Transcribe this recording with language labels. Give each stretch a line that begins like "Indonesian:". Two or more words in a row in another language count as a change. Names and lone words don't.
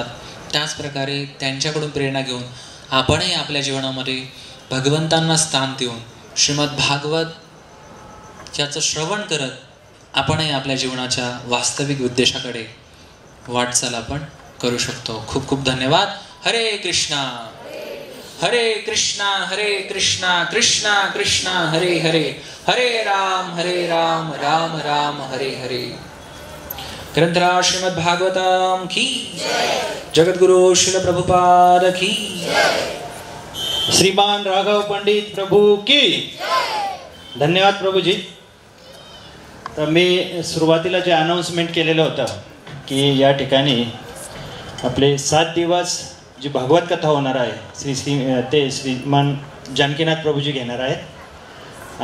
Marathi: त्याचप्रकारे त्यांच्याकडून प्रेरणा घेऊन आपणही आपल्या जीवनामध्ये भगवंतांना स्थान देऊन श्रीमद भागवत याचं श्रवण करत आपणही आपल्या जीवनाच्या वास्तविक उद्देशाकडे वाटचाल आपण करू शकतो. खूप खूप धन्यवाद. हरे कृष्णा हरे कृष्णा कृष्णा कृष्णा हरे हरे, हरे राम राम राम हरे हरे. ग्रंथराज श्रीमद भागवतम की, जगद्गुरु श्रील प्रभुपाद की, श्रीमान राघव पंडित प्रभु की. धन्यवाद प्रभुजी. तर मी सुरुवातीला जे अनाउन्समेंट केलेलं होतं की या ठिकाणी आपले 7 दिवस जी भागवत कथा होणार आहे ते श्रीमान जानकीनाथ प्रभुजी घेणार आहेत.